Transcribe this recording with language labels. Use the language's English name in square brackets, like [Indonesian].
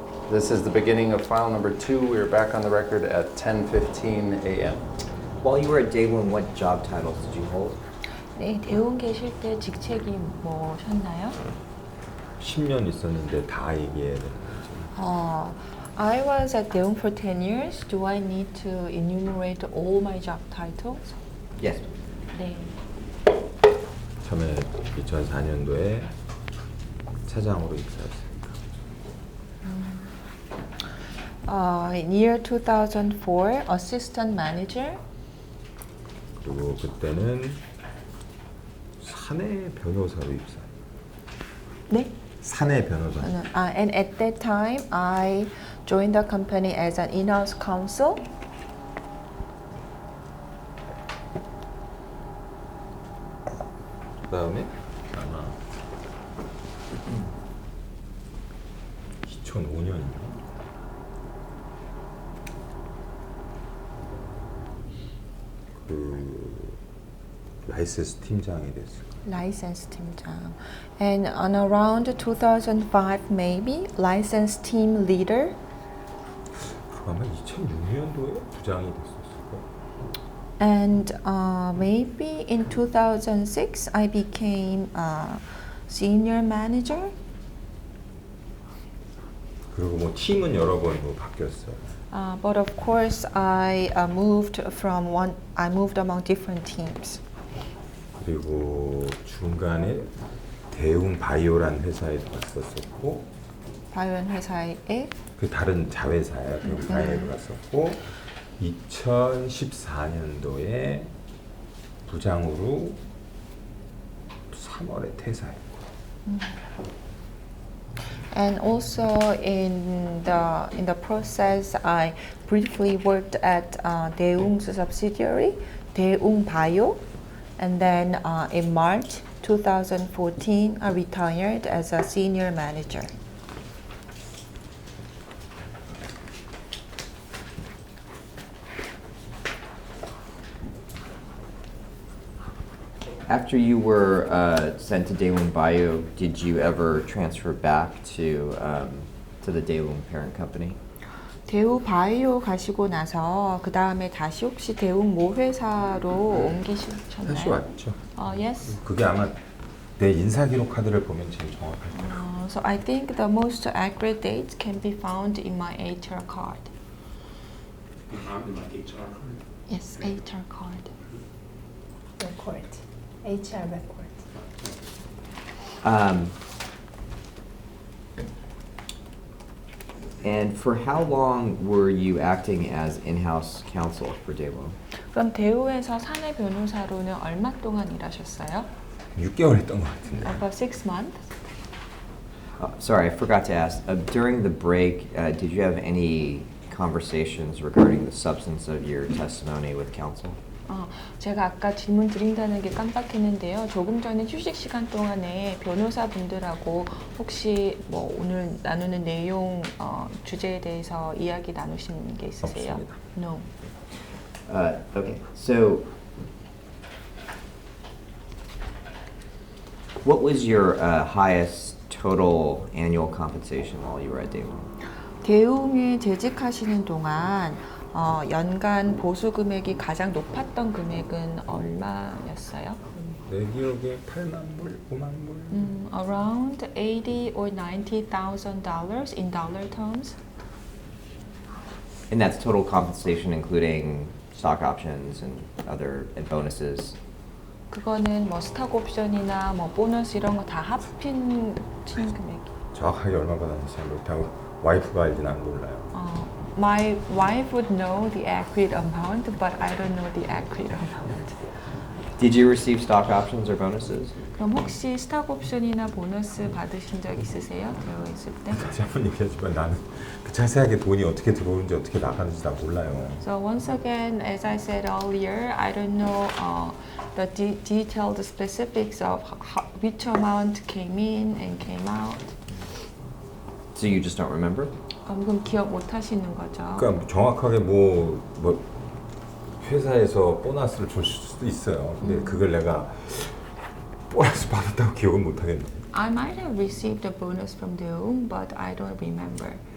[English] This is the beginning of file number 2. We're back on the record at 10:15 a.m. While you were at Daewoo, what job titles did you hold? [Korean] 네, 대웅 계실 때 직책이 뭐셨나요? 10년 있었는데 다 얘기해야 되는 거죠. [English] I was at Daewoo for 10 years. Do I need to enumerate all my job titles? Yes. [Korean] 네. 처음에 2004년도에 차장으로 입사했습니다. [English] In year 2004, assistant manager. [Korean] 그리고 그때는 사내 변호사로 입사. 네. 사내 변호사. [English] And at that time, I joined the company as an in-house counsel. [Korean] 그다음에 아마 2005년인가? 그 라이센스 팀장이 됐어요. License 팀장. [English] And on around 2005, maybe license team leader. [Korean] 그거 아마 2006년도에 부장이 됐었을 거예요. [English] And maybe in 2006, I became a senior manager. [Korean] 그리고 뭐 팀은 여러 번 뭐 바뀌었어요. [English] But of course, I moved among different teams. [Korean] 그리고 중간에 대웅 바이오란 회사에 갔었었고, 바이오 회사에 그 다른 자회사에 대웅 바이오에 갔었고, 2014년도에 부장으로 3월에 퇴사했고. [English] And also in the process, I briefly worked at Daewoo's subsidiary, Daewoo Bio, and then in March 2014, I retired as a senior manager. After you were sent to Daewoo Bio, did you ever transfer back to the Daewoo parent company? [Korean] 대우 바이오 가시고 나서 그 다음에 다시 혹시 대우 모 회사로 옮기셨나요? 다시 왔죠. [English] Yes. [Korean] 그게 아마 내 인사기록 카드를 보면 제일 정확할 거예요. [English] So I think the most accurate dates can be found in my HR card. In my HR card. Yes, HR card. record, HR record. And for how long were you acting as in-house counsel for Daewoo? 그럼 대우에서 사내 변호사로는 얼마 동안 일하셨어요? [Korean] 6개월 했던 것 같은데. [English] About 6 months. Sorry, I forgot to ask. During the break, did you have any conversations regarding the substance of your testimony with counsel? [Korean] 제가 아까 질문 드린다는 게 깜빡했는데요. 조금 전에 휴식 시간 동안에 변호사분들하고 혹시 뭐 오늘 나누는 내용 주제에 대해서 이야기 나누신 게 있으세요? 없습니다. [English] No. Okay, so what was your highest total annual compensation while you were at Daewoo? [Korean] 대웅에 재직하시는 동안 연간 보수 금액이 가장 높았던 금액은 얼마였어요? 내 기억에 8만 불, 5만 불. [English] Around 80 or 90,000 dollars in dollar terms. And that's total compensation including stock options and bonuses. [Korean] 그거는 뭐 스탁 옵션이나 뭐 보너스 이런 거 다 합친 금액이. 정확하게 얼마 받았는지 잘 못하고 와이프가 알진 안 몰라요. [English] My wife would know the accurate amount, but I don't know the accurate amount. Did you receive stock options or bonuses? [Korean] 그럼 혹시 스탁 옵션이나 보너스 받으신 적 있으세요? 되어 있을 때? 다시 한번 얘기하지만 나는 그 자세하게 돈이 어떻게 들어오는지 어떻게 나가는지 다 몰라요. [English] So once again, as I said earlier, I don't know the detailed specifics of which amount came in and came out. So you just don't remember? [Korean] 그럼 기억 못 하시는 거죠? 그러니까 정확하게 뭐 회사에서 보너스를 줄 수도 있어요. 근데 그걸 내가 보너스 받았다고 기억은 못 하겠네. [English] I might have received a bonus from Daewoo, but I don't remember.